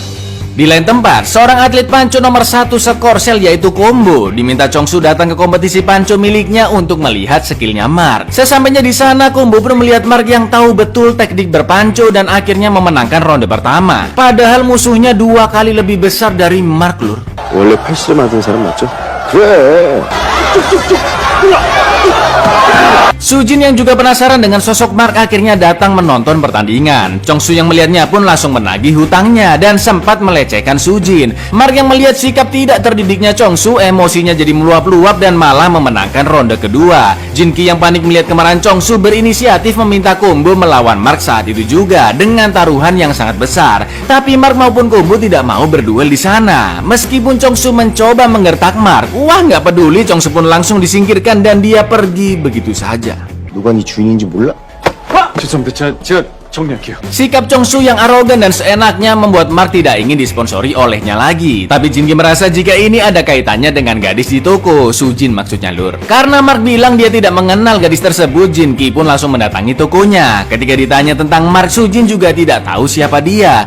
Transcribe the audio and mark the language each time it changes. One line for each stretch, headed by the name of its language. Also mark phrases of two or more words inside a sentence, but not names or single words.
Indonesian: Di lain tempat, seorang atlet panco nomor 1 sekorsel yaitu Combo diminta Chong-su datang ke kompetisi panco miliknya untuk melihat skillnya Mark. Sesampainya di sana, Combo pun melihat Mark yang tahu betul teknik berpanco dan akhirnya memenangkan ronde pertama. Padahal musuhnya 2 kali lebih besar dari Mark, lur.
Korean: 원래 80을 맞은 사람 맞죠? 그래.
Indonesian: Sujin yang juga penasaran dengan sosok Mark akhirnya datang menonton pertandingan. Chong-su yang melihatnya pun langsung menagih hutangnya dan sempat melecehkan Sujin. Mark yang melihat sikap tidak terdidiknya Chong-su, emosinya jadi meluap-luap dan malah memenangkan ronde kedua. Jin-ki yang panik melihat kemarahan Chong-su berinisiatif meminta Combo melawan Mark saat itu juga dengan taruhan yang sangat besar. Tapi Mark maupun Combo tidak mau berduel di sana. Meskipun Chong-su mencoba menggertak Mark, wah nggak peduli, Chong-su pun langsung disingkirkan dan dia pergi begitu saja.
Korean: 누가 네 주인인지 몰라? 죄송합니다. 제가 정리할게요.
Indonesian: Sikap Chong-su yang arogan dan seenaknya membuat Mark tidak ingin disponsori olehnya lagi. Tapi Jin-ki merasa jika ini ada kaitannya dengan gadis di toko, Sujin maksudnya, lur. Karena Mark bilang dia tidak mengenal gadis tersebut, Jin-ki pun langsung mendatangi tokonya. Ketika ditanya tentang Mark, Sujin juga tidak tahu siapa dia.